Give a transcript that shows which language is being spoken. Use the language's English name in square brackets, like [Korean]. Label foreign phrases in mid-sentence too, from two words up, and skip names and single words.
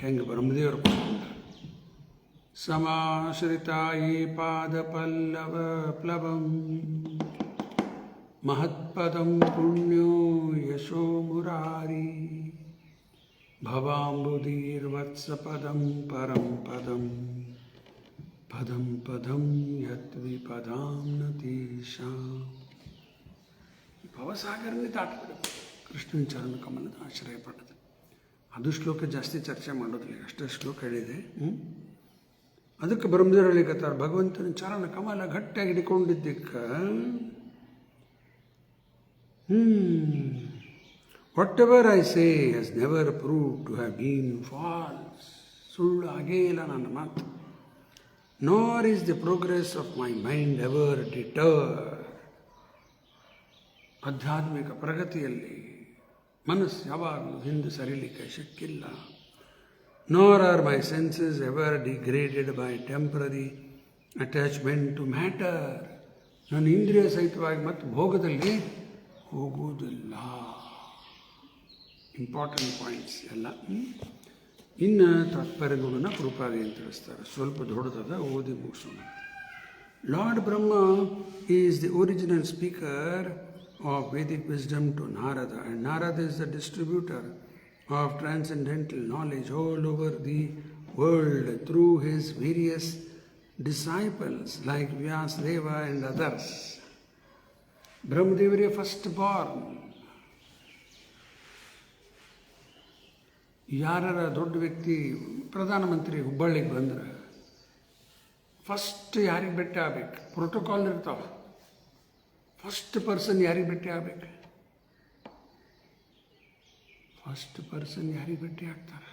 [Kannada] ಹೆಂಗೆ ಬ್ರಹ್ಮದೇವರು ಪಡ್ಕೊಂಡ್ರೆ, [Sanskrit] ಸಮಾಶ್ರಿತಾಯೇ ಪಾದ ಪಲ್ಲವ ಪ್ಲವಂ ಮಹತ್ಪದಂ ಪುಣ್ಯೋ ಯಶೋ ಮುರಾರಿ ಭವಾಂಬುಧೀರ್ವತ್ಸಪದಂ ಪರಂ ಪದಂ ಪದಂ ಪದಂ ಯದ್ವಿಪದಾಂ ನತೀಶಾಂ. [Kannada] ಭವಸಾಗರನೇ ದಾಟಬೇಕು ಕೃಷ್ಣನ ಚರಣ ಕಮಲದ ಆಶ್ರಯ ಪಡೆದು. ಅದು ಶ್ಲೋಕ ಜಾಸ್ತಿ ಚರ್ಚೆ ಮಾಡೋದಿಲ್ಲ, ಅಷ್ಟೇ ಶ್ಲೋಕ ಹೇಳಿದೆ. ಅದಕ್ಕೆ ಬ್ರಹ್ಮದೇವರು ಹೇಳಿಕತ್ತಾರೆ, ಭಗವಂತನ ಚರಣ ಕಮಲ ಗಟ್ಟಿಯಾಗಿ ಹಿಡ್ಕೊಂಡಿದ್ದಕ್ಕೆ [English] whatever I say has never proved to have been false. [Kannada] ಸುಳ್ಳು ಆಗೇ ಇಲ್ಲ ನನ್ನ ಮಾತು. [English] nor is the progress of my mind ever deter. [Kannada] ಆಧ್ಯಾತ್ಮಿಕ ಪ್ರಗತಿಯಲ್ಲಿ ಮನಸ್ಸು ಯಾವಾಗಲೂ ಹಿಂದೆ ಸರಿಲಿಕ್ಕೆ ಶಕ್ಕಿಲ್ಲ. [English] nor are my senses ever degraded by temporary attachment to matter. [Kannada] ನನ್ನ ಇಂದ್ರಿಯ ಸಹಿತವಾಗಿ ಮತ್ತು ಭೋಗದಲ್ಲಿ ಹೋಗುವುದಿಲ್ಲ. [English] important points ಎಲ್ಲ. [Kannada] ಇನ್ನು ತಾತ್ಪರ್ಯಗಳನ್ನು ಪ್ರಭುಪಾದ ಅಂತ ತಿಳಿಸ್ತಾರೆ. ಸ್ವಲ್ಪ ದೊಡ್ಡದಾದ, ಓದಿ ಮುಗಿಸೋಣ. [English] Lord Brahma is the original speaker of Vedic wisdom to Narada, and Narada is the distributor of transcendental knowledge all over the world through his various disciples like Vyasadeva and others. Brahmadevare first born. [Kannada] ಯಾರ ದೊಡ್ಡ ವ್ಯಕ್ತಿ ಪ್ರಧಾನಮಂತ್ರಿ ಹುಬ್ಬಳ್ಳಿಗೆ ಬಂದ್ರೆ ಫಸ್ಟ್ ಯಾರಿಗೆ ಭೇಟಿ ಆಗ್ಬೇಕು? ಪ್ರೋಟೋಕಾಲ್ ಇರ್ತಾವೆ. [English] first person [Kannada] ಯಾರಿಗೆ ಭೇಟಿ ಆಗ್ಬೇಕು? [English] first person [Kannada] ಯಾರಿಗೆ ಭೇಟಿ ಆಗ್ತಾರೆ?